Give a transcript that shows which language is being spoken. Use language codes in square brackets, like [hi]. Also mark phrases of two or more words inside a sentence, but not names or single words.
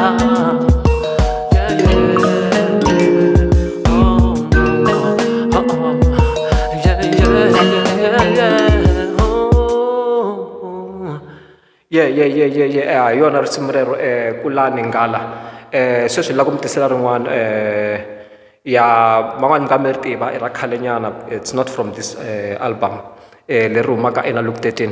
[en] Yeah. [ts] Yona risimrero kulani Nghala. Sweswi la ku mitisela rin'wana ya man'wani ka mi ri tiva i ra khalenyana. [en] It's not from this album leri humaka ena Look 13.